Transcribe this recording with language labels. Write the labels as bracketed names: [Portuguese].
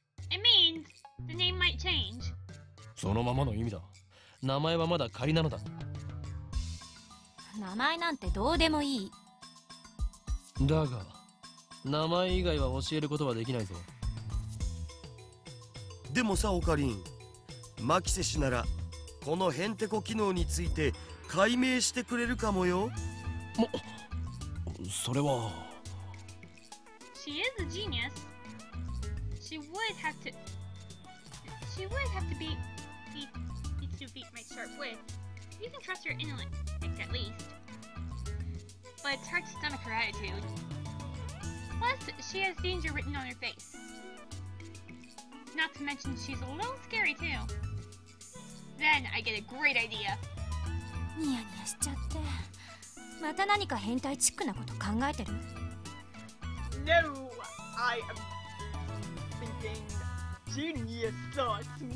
[English] It means the name might change. [Japanese] そのままの意味だ。名前はまだ仮なのだ。名前なんてどうでもいい。だが名前以外は教えることはできないぞ。でもさオカリン、マキセ氏ならこのヘンテコ機能について解明してくれるかもよ。それは。 [English] She is a genius. She would have to be to beat my sharp wit. You can trust her intellect at least. But it's hard to stomach her attitude. Plus, she has danger written on her face. Not to mention she's a little scary too. Then I get a great idea. [Japanese] ニヤニヤしちゃって。また何か変態チックなこと考えてる？ [English] No, I am thinking genius thoughts.